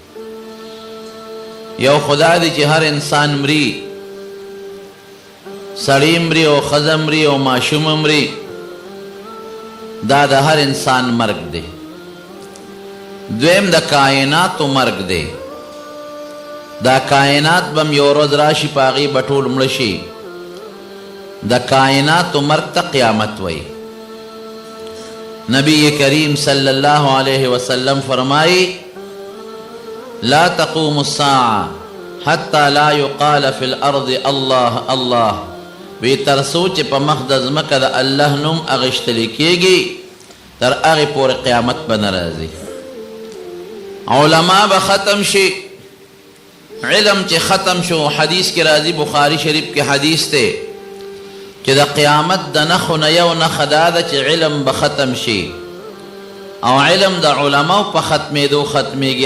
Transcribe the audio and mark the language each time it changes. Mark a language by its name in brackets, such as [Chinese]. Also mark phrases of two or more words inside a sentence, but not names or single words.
[Pashto] یو خدا دی چې هر انسان مري، سړی مري او ښځه مري او ماشوم مري، دا د هر انسان مرګ دی. دویم د کائناتو مرګ دی. دا کائنات به م یو ورځ راشي په هغې به ټول مړه شي. د کائناتو مرګ ته قیامت وایي. [Arabic] نبی کریم صلی اللہ علیہ وسلم فرمائی لا تقوم الساعة حتی لا يقال فی الارض اللہ اللہ، [Pashto] وی ترسو چې په مخ د ځمکه د الله نوم اغشتلی کېږي تر هغې پورې قیامت به نه راځي. علما به ختم شي، علم چې ختم شو. حدیث کې راځي، بخاری شریف کې حدیث دی چې د قیامت د نښو نه یو نښه دا ده چې علم به ختم شي او علم د علماو په ختمېدو ختمېږي.